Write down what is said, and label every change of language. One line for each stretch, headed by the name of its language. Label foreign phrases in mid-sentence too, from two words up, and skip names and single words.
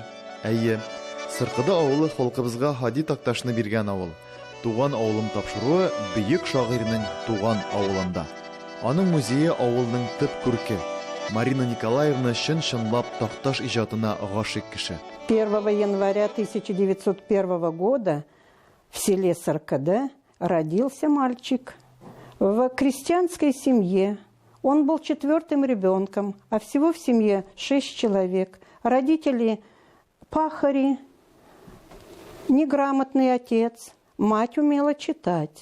Tatar: Әйе, Сыркыды авылы халкыбызга Хади Такташны биргән авыл. Туган авылым тапшыруы бөек шагыйрьнең туган авылында. Аның музее авылның төп күрке. Марина Николаевна чын-чынлап Такташ иҗатына гашык кеше.
Russian: 1 января 1901 года в селе Сыркыды родился мальчик в крестьянской семье. Он был 4-м ребенком, а всего в семье 6 человек. Родители пахари, неграмотный отец, мать умела читать.